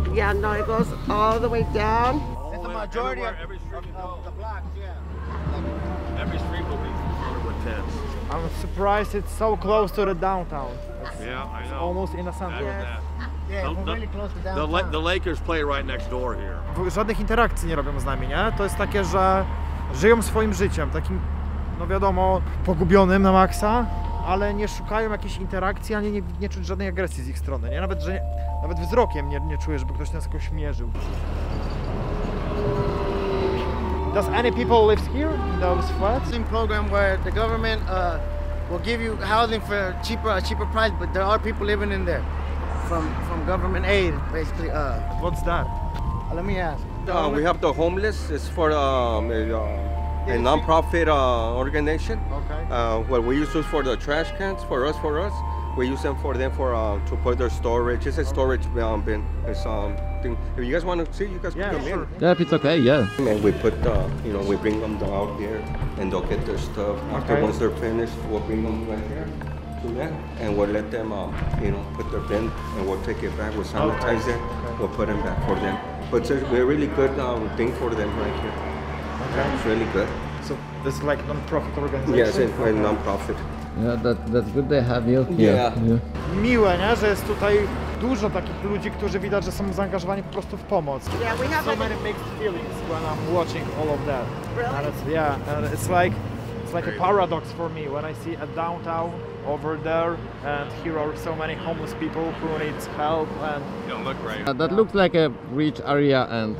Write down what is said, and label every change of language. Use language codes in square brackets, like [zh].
[en] Yeah, no, it goes all the way down. It's the majority of every street you go. the blocks, yeah. Every street will be covered with tents. I'm surprised it's so close to the downtown. Yeah, I know. Almost in the center. Yes. Yeah, we're really close to downtown. The Lakers play right next door here. [pl] Żadnych interakcji nie robią z nami, nie? To jest takie, że żyją swoim życiem, takim, no wiadomo, pogubionym na maksa, ale nie szukają jakiejś interakcji, ani nie czuć żadnej agresji z ich strony, nie? Nawet wzrokiem nie czuję, żeby ktoś nas jakoś mierzył. [en] Does any people live here in those flats? Program where the government will give you housing for a cheaper price, but there are people living in there from government aid, basically. What's that? Let me ask. We have the homeless. It's for a non-profit organization. Okay. What we use those for the trash cans for us. We use them for to put their storage. It's a storage bin. It's thing. If you guys want to see, you guys Yeah, can come sure. in. Yeah, if it's okay, yeah. And we put we bring them out here, and they'll get their stuff. After Okay. once they're finished, we'll bring them right here to that, and we'll let them put their bin, and we'll take it back. We'll sanitize it. We'll put them back for them. But it's a really good thing for them right here. Okay. It's really good. So this is like non-profit organization? Yes, it's a non-profit. Yeah, that's good they have you here. Yeah. [pl] Miłe, nie? Że jest tutaj dużo takich ludzi, którzy widać, że są zaangażowani po prostu w pomoc. [en] Yeah, we have So a- many mixed feelings when I'm watching all of that. Really? And it's like a paradox for me when I see a downtown over there and here are so many homeless people who need help and You don't look right. That looks like a rich area and